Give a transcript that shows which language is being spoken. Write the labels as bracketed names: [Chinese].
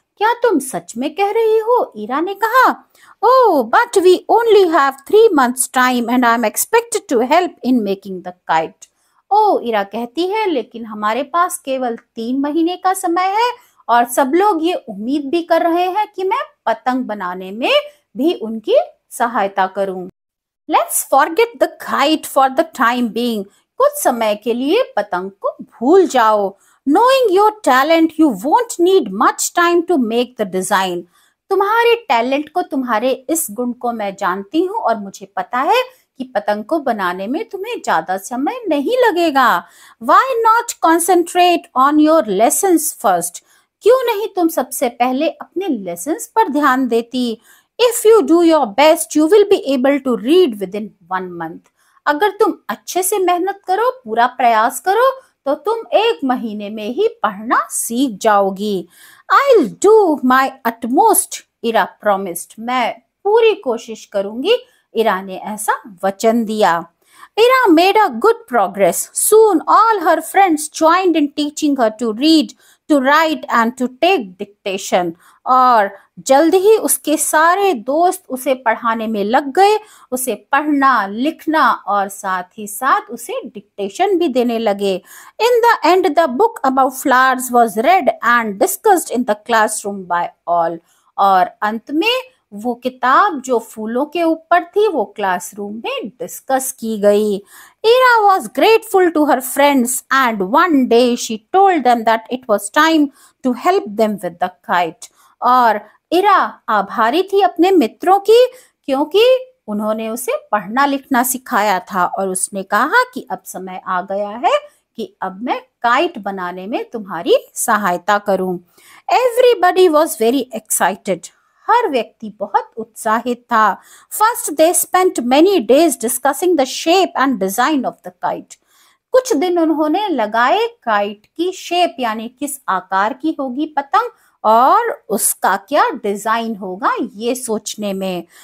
[Hindi] क्या तुम सच में कह रही हो? इरा ने कहा। [English] Oh, but we only have 3 months time and I'm expected to help in making the kite. [Hindi] ओ, इरा कहती है, लेकिन हमारे पास केवल 3 महीने का समय है और सब लोग ये उम्मीद भी कर रहे हैं कि मैं पतंग बनाने में भी उनकी सहायता करूं। [English] Let's forget the kite for the time being. [Hindi] कुछ समय के लिए पतंग को भूल जाओ। [English] Knowing your talent, you won't need much time to make the design. [Hindi] तुम्हारे टैलेंट को, तुम्हारे इस गुण को मैं जानती हूँ और मुझे पता है कि पतंग को बनाने में तुम्हें ज्यादा समय नहीं लगेगा। [English] Why not concentrate on your lessons first? [Hindi] क्यों नहीं तुम सबसे पहले अपने लेसन्स पर ध्यान देती? [English] If you do your best, you will be able to read within 1 month. [Hindi] अगर तुम अच्छे से मेहनत करो, पूरा प्रयास करो, तो तुम 1 महीने में ही पढ़ना सीख जाओगी। [English] I'll do my utmost, Ira promised. [Hindi] मैं पूरी कोशिश करूंगी, इरा ने ऐसा वचन दिया। [English] Ira made a good progress. Soon all her friends joined in teaching her to read, to write and to take dictation. [Hindi] और जल्द ही उसके सारे दोस्त उसे पढ़ाने में लग गए, उसे पढ़ना, लिखना और साथ ही साथ उसे डिक्टेशन भी देने लगे। [English] In the end, the book about flowers was read and discussed in the classroom by all. [Hindi] और अंत में वो किताब जो फूलों के ऊपर थी वो क्लासरूम में डिस्कस की गई। [English] Ira was grateful to her friends and one day she told them that it was time to help them with the kite. [Hindi] और इरा आभारी थी अपने मित्रों की, क्योंकि उन्होंने उसे पढ़ना लिखना सिखाया था और उसने कहा कि अब समय आ गया है कि अब मैं काइट बनाने में तुम्हारी सहायता करूं। [English] Everybody was very excited. [Hindi] हर व्यक्ति बहुत उत्साहित था। [English] First they spent many days discussing the shape and design of the kite. [Hindi] कुछ दिन उन्होंने लगाए काइट की शेप, यानी किस आकार की होगी पतंग और उसका क्या डिजाइन होगा ये सोचने में।